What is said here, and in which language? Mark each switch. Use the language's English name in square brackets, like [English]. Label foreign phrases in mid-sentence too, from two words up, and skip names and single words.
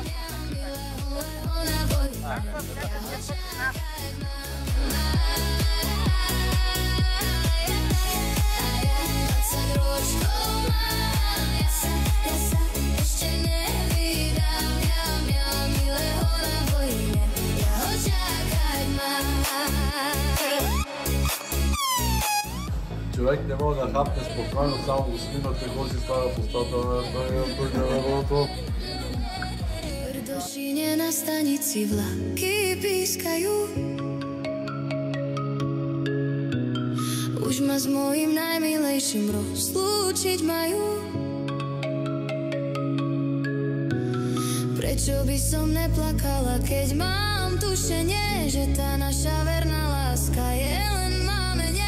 [Slovak] Ja milého na vojne, ja ho čakať mám. A ja 20 ročkov mám. Ja sa ešte nevydám. Ja milého na vojne, ja ho čakať mám. [Bulgarian] Човек не може да хапне спокойно, само го снимате, го си става в устата на това. [Slovak] V Rdošine na stanici vlaky pískajú. Už ma s mojím najmilejším rozlúčiť majú. Prečo by som neplakala, keď mám tušenie, že tá naša verná láska je len mámenie.